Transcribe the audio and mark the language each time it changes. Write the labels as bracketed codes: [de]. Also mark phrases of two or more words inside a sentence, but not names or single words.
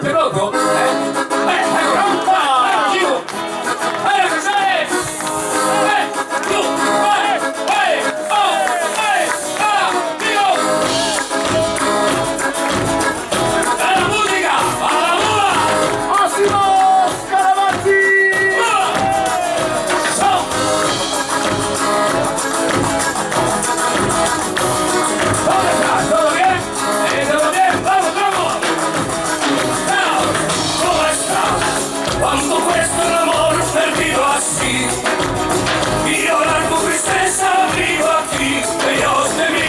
[it] Sei pronto? Vai, Gigo, vai, cos'è? Vai, giù, vai, Gigo! Alla musica, alla mula! Massimo Scaravazzi! [es] ¿Dónde estás? ¿Todo bien? ¿Todo bien? ¡Vamos, vamos! ¡Chao! ¿Cómo estás? Cuando cuesta el amor perdido así y llorar tu tristeza vivo aquí, lejos de mí.